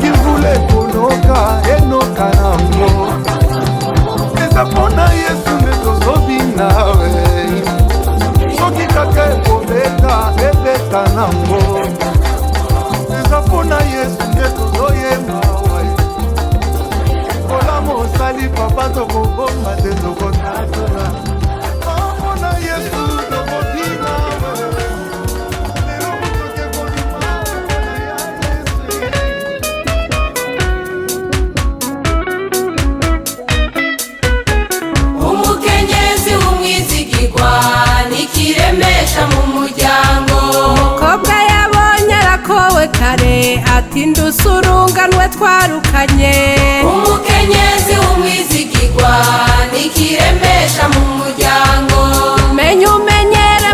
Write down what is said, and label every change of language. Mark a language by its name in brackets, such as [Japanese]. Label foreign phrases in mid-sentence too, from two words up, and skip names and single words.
[Lingala] mvula ekonoka enoka nango eza mpona yesu nde tozobina we soki kaka ekobeta ebeta nango eza mpona yesu nde tozoyemba we kola mosali papa tokobomba te tokotatola mpona yesu tokobina [Rundi] umukenyezi w'umwizigirwa nikiremesha mu muryango umukobwa yabonye arakowe kare ati ndusurunganwe twarukanye umukenyezi w'umwizigirwa nikiremesha mu muryango menya umenyere